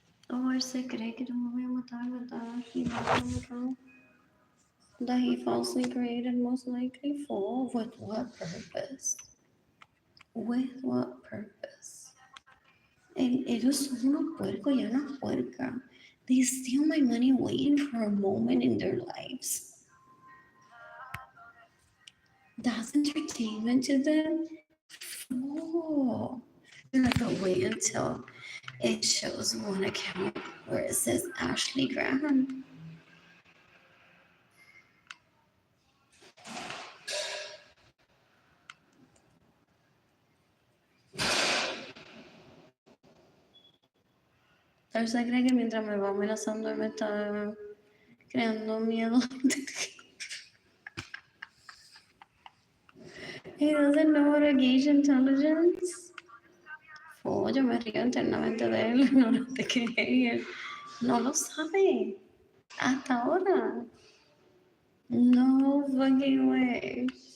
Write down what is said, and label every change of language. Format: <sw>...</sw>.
<es>Oh, él se cree que yo me voy a matar, ¿verdad?</es> <en>He wrong. That he falsely created, most likely for with what purpose? With what purpose?</en> <es>Ellos son unos puercos y una puerca.</es> <en>They steal my money waiting for a moment in their lives. That's entertainment to them. Oh, they're like, oh, wait until it shows one account where it says Ashley Graham.</en> <es>Tal vez cree que mientras me va amenazando me está creando miedo.</es> <en>He doesn't know how to gauge intelligence.</en> <es>Oh, yo me río internamente de él, no te crees. No lo sabe. Hasta ahora.</es> <en>No fucking way.</en>